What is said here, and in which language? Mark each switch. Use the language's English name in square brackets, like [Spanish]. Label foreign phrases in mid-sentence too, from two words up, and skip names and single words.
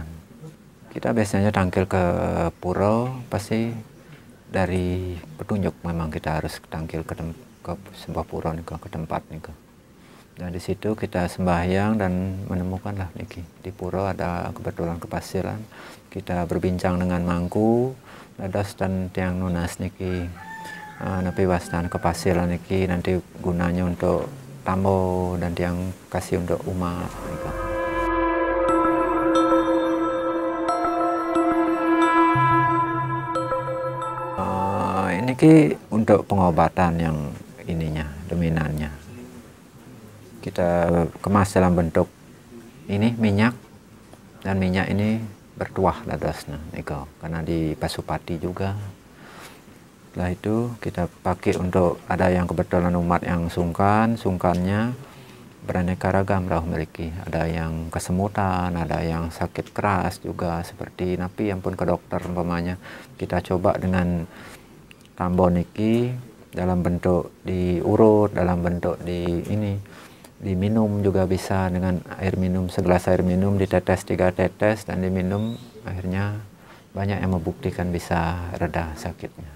[Indonesian] Kita biasanya tangkil ke pura, pasti dari petunjuk memang kita harus tangkil ke sebuah pura nih ke tempat nih. Dan di situ kita sembahyang dan menemukanlah niki di pura ada kebetulan kepasilan. Kita berbincang dengan mangku dadas dan [Balinese] tiang nunas niki napi wastan kepasilan niki [Indonesian] nanti gunanya untuk tambo dan tiang kasih untuk umat nika. Ini untuk pengobatan yang ininya dominannya kita kemas dalam bentuk ini minyak, dan minyak ini bertuah [Balinese] dadasnya nika [Indonesian] karena di Pasupati juga. Setelah itu kita pakai untuk ada yang kebetulan umat yang sungkannya beraneka ragam [Balinese] rauh meriki, [Indonesian] ada yang kesemutan, ada yang sakit keras juga seperti napi yang pun ke dokter umpamanya, kita coba dengan [Balinese] tambo niki [Indonesian] dalam bentuk diurut, dalam bentuk diminum juga bisa, dengan air minum, segelas air minum ditetes 3 tetes dan diminum, akhirnya banyak yang membuktikan bisa reda sakitnya.